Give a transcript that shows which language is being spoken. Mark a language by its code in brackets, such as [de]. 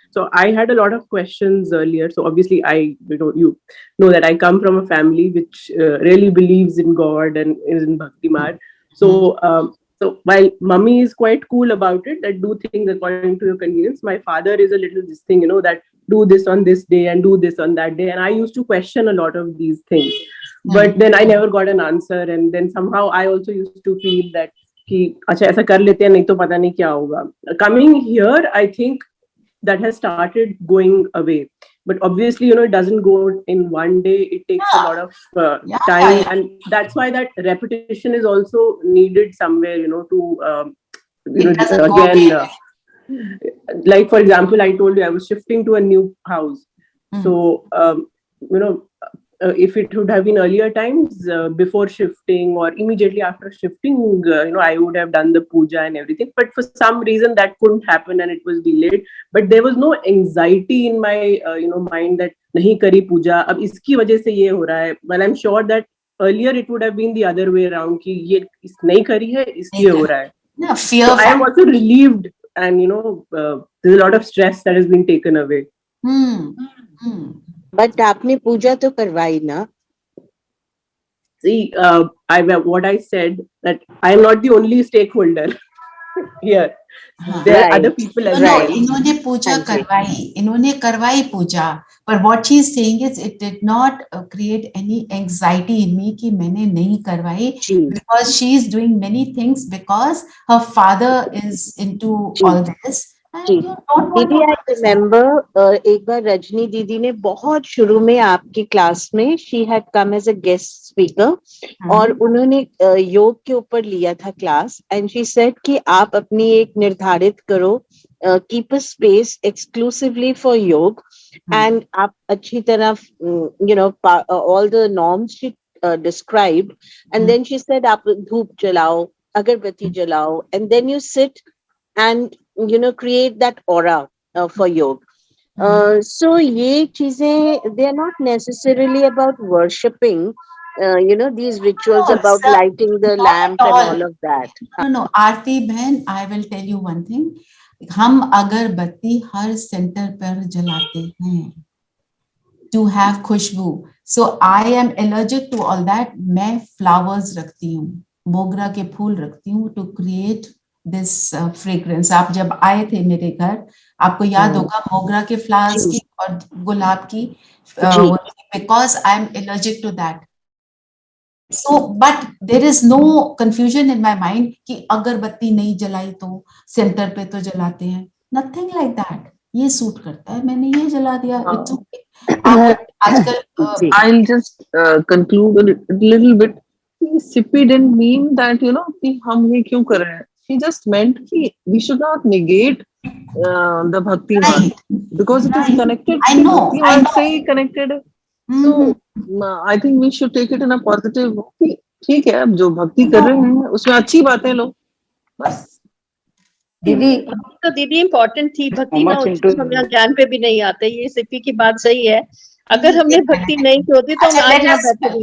[en] So I had a lot of questions earlier. So obviously you know that I come from a family which really believes in God and is in Bhakti Marg. So, so while mummy is quite cool about it, that do things according to your convenience, my father is a little this thing, that do this on this day and do this on that day. And I used to question a lot of these things. But then I never got an answer. And then somehow I also used to feel that [hi] कि अच्छा ऐसा कर लेते हैं, नहीं तो पता नहीं क्या होगा. [en] Coming here, I think that has started going away. But obviously, it doesn't go in one day. It takes a lot of time, and that's why that repetition is also needed somewhere, to again. Like for example, I told you I was shifting to a new house. So if it would have been earlier times, before shifting or immediately after shifting, I would have done the puja and everything. But for some reason that couldn't happen and it was delayed. But there was no anxiety in my mind that [hi] nahi kari puja, ab iski wajah se ye ho raha hai. [en] Well, I'm sure that earlier it would have been the other way around [hi] ki ye nahi kari hai, isliye ho raha hai. [en] No, fear. So I am also relieved, and there's a lot of stress that has been taken away. [hi] But आपने पूजा तो करवाई ना? [en] See, what I said, that I am not the only stakeholder here. There are other people as well. [hi] इन्होंने पूजा करवाई, इन्होंने करवाई पूजा, पर [en] what she is saying is it did not create any anxiety in me [hi] कि मैंने नहीं करवाई, [en] because she is doing many things because her father is into all this. [hi] दीदी [en] I remember [hi] एक बार रजनी दीदी ने बहुत शुरू में आपकी क्लास में [en] she had come as a guest speaker [hi] और उन्होंने योग के ऊपर लिया था क्लास [en] and she said [hi] कि आप अपनी एक निर्धारित करो, [en] keep a space exclusively for yoga [hi] एंड आप अच्छी तरह [en] all the norms she described and then she said [hi] आप धूप जलाओ, अगरबत्ती जलाओ [en] And then you sit and create that aura for yoga. So [hi] ye cheezein, [en] they are not necessarily about worshipping, these rituals about lighting the lamp and all of that. No, Aarti behen, I will tell you one thing. [hi] हम अगरबत्ती हर centre पर जलाते हैं [en] to have [hi] Khushboo. [en] So I am allergic to all that. [hi] मैं flowers रखती हूँ, मोगरा के फूल रखती हूँ [en] to create this fragrance. [hi] आप जब आए थे मेरे घर, आपको याद होगा मोगरा के फ्लावर्स की और गुलाब की, [en] because I am allergic to that. So but there is no confusion in my mind [hi] कि अगरबत्ती नहीं जलाई तो सेंटर पे तो जलाते हैं. [en] Nothing like that. [hi] ये सूट करता है, मैंने ये जला दिया. [en] It's okay. [hi] आजकल [en] I'll just conclude a little bit. Sippy didn't mean that [hi] कि हम ये क्यों कर रहे हैं. [en] He just meant [hi] कि [en] we should not negate the Bhakti Marg because it is connected. I know. Bhakti Marg से connected. So I think we should take it in a positive. [hi] ठीक है, अब जो भक्ति कर रहे हैं उसमें अच्छी बातें लो, बस. दीदी तो दीदी इम्पोर्टेंट थी, भक्ति ना [en] much [hi] होती [en] into [hi] तो हम यहाँ ज्ञान पे भी नहीं आते। ये सिप्पी की बात सही है, अगर हमने भक्ति नहीं की होती तो हम आज यहाँ बैठे नहीं